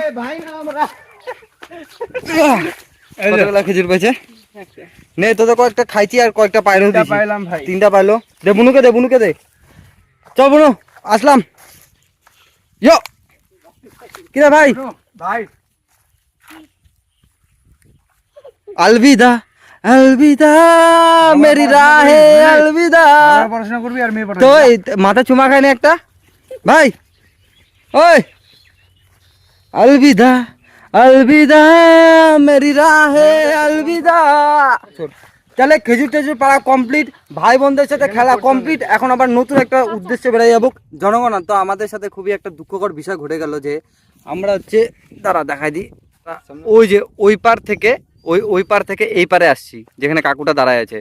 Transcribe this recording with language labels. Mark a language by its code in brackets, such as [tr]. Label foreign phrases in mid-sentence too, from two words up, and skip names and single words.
[bn] ভাই না আমরা। কতগুলা খেজুর পাইছে? নে তো কয়েকটা খাইছি আর কয়েকটা পাইলেও দিছি। পাইলাম ভাই। 3টা পাইলো। দে বুনুকে দে। চল বুনু, আসলাম। ইয়ো কিরা ভাই? ভাই [hi] अलविदा अलविदा मेरी राहे अलविदा। [bn] পড়াশোনা করবি আর মেয়ে তো পড়াশোনা। এই মাথা চুমা খায়নি একটা ভাই? [hi] ওই अलविदा अलविदा मेरी राहे अलविदा। [bn] তাহলে খেজুর টেজুর পাড়া কমপ্লিট, ভাই বোনদের সাথে খেলা কমপ্লিট। এখন আবার নতুন একটা উদ্দেশ্যে বেড়ে যাবো। জনগণ তো আমাদের সাথে খুবই একটা দুঃখকর বিষয় ঘটে গেল যে আমরা হচ্ছে দেখাই দিই, ওই যে ওই পার থেকে এই পারে আসছি, যেখানে কাকুটা দাঁড়ায় আছে।